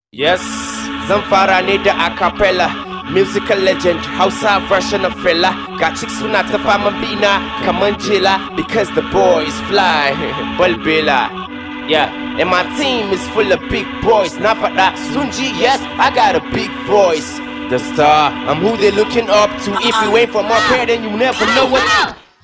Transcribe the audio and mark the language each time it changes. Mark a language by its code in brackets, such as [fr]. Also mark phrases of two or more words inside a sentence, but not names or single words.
[en] Yes, [ha] zan fara ne da [en] a cappella. Musical legend, Hausa version of Fela. [ha] Ga chicks suna ta faman bina kaman jela, [en] because the boys fly. [ha] Balbela. [en] Yeah, and my team is full of big boys. [ha] Na faɗa sun ji, [en] yes, I got a big voice. The star, I'm who they looking up to. If you ain't from up here, then you never know what.